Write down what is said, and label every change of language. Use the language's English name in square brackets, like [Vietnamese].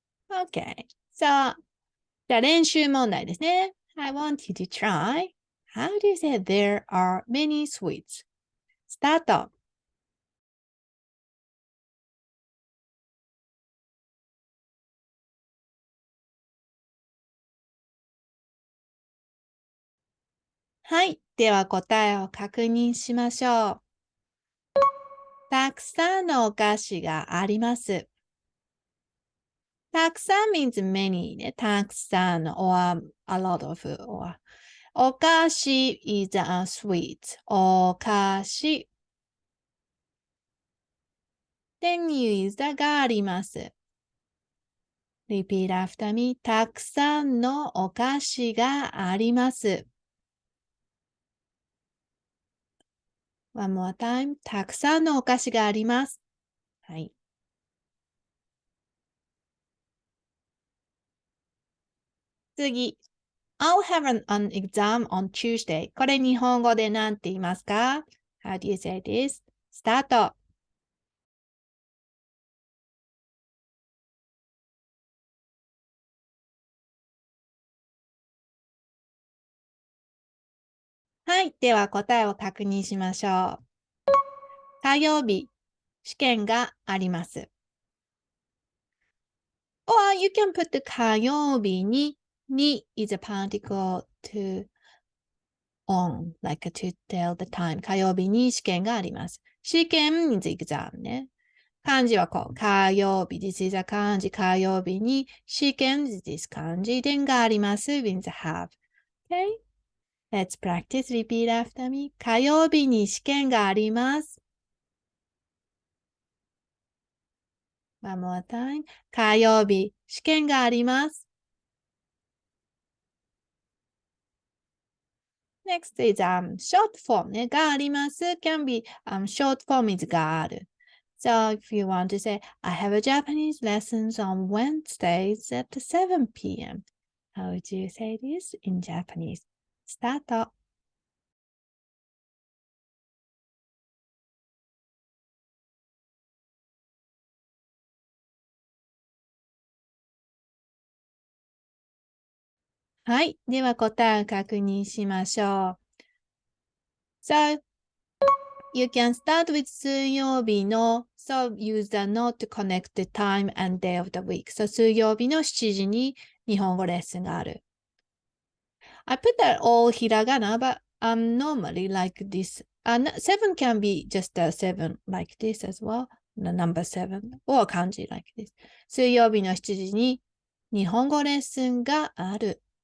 [English] Okay. [Japanese] So, じゃあ練習問題ですね。 [English] I want you to try. How do you say there are many sweets? Start. [Japanese] はい。では答えを確認しましょう。たくさんのお菓子があります。 [English] たくさん means many ね。たくさん or a lot of or お菓子 is a sweet. [Japanese] お菓子。 [English] Then you use the があります。 Repeat after me. [Japanese] たくさんのお菓子があります。 [English] One more time. [Japanese] たくさんのお菓子があります。はい。次。 [English] I'll have an exam on Tuesday. [Japanese] これ日本語で何て言いますか？ [English] How do you say this? スタート。 [Japanese] はい。では答えを確認しましょう。火曜日、試験があります。 [English] Or you can put 火曜日に is a particle to on, like to tell the time. [Japanese] 火曜日に試験があります。 [English] 試験 means exam ね。漢字はこう、火曜日、this is a 漢字、火曜日に試験 this 漢字、then があります means have. Okay? Let's practice, repeat after me. [Japanese] 火曜日に試験があります。 [English] One more time. [Japanese] 火曜日、試験があります。 [English] Next is short form ね。があります can be short form is がある。 So if you want to say, I have a Japanese lessons on Wednesdays at 7 p.m. How would you say this in Japanese? Start. [Japanese] はい。では答えを確認しましょう。 [English] So, you can start with 水曜日の So use the note to connect the time and day of the week. [Japanese] So 水曜日の7時に日本語レッスンがある。 [English] I put that all hiragana, but normally like this. 7 can be just a 7 like this as well. The number 7 or 漢字 like this. [Japanese] 水曜日の7時に日本語レッスンがある。